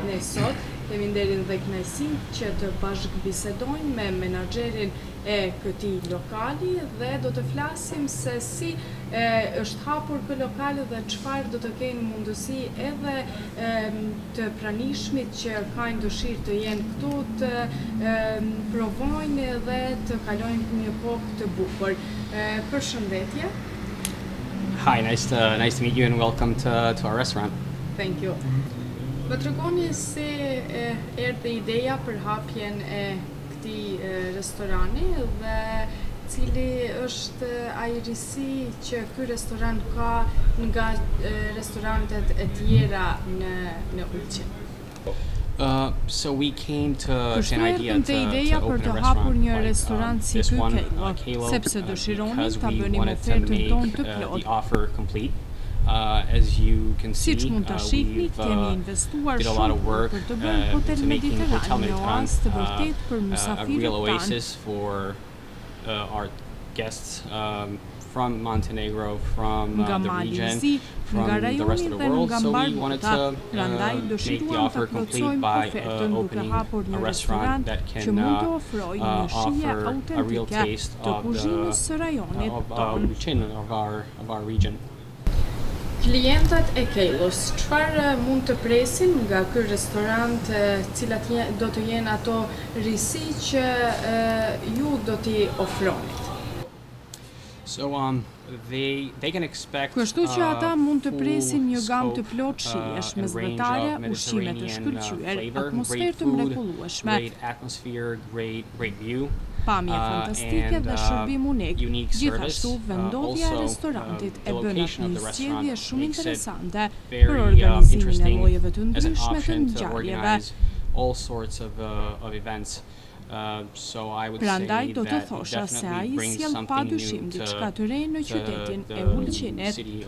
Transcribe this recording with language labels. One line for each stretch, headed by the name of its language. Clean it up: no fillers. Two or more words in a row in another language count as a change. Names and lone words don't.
Albanian: Ne sot kemi nderin dhe kënaqësinë që të bashkëbisedojmë me menaxherin e këtij lokali dhe do të flasim se si është hapur ky lokal dhe çfarë do të kenë mundësi edhe të pranishmit që kanë dëshirë të jenë këtu të provojnë dhe të kalojnë një kohë të bukur. Përshëndetje.
English: Hi, nice to meet you and welcome to our restaurant. Thank you.
Albanian: Më tregoni si erdhi ideja për hapjen e këtij restorani dhe cili është ai risi që ky restoran ka nga restorantet e tjera në Ulqin.
English: So we came to an idea
Albanian: ideja për të hapur një restorant si ky Kejlo, sepse dëshironin ta bënim ofertën tonë të plotë.
English: As you can see, we've did a lot of work to making Hotel Mediterranean a real oasis for our guests from Montenegro, from the region, from the rest of the world. So we wanted to make the offer complete by opening a restaurant that can offer a real taste of Ulqin, of our region.
Albanian: Klientët e Kejlos, çfarë mund të presin nga ky restorant, cilat do të jenë ato risi që ju do t'i ofronit?
English: So they can expect
Albanian: Kështu që ata mund të presin një gamë të plotë shijesh, mesdhetare, ushqime të shkëlqyer, atmosferë të mrekullueshme,
English: great view,
Albanian: pamje fantastike dhe shërbim unik. Gjithashtu, vendodhja e restorantit e bën atë një zgjedhje shumë interesante për organizimin e llojeve të ndryshme të ngjarjeve. Prandaj do të thosha se ai sjell padyshim diçka të re në qytetin e Ulqinit.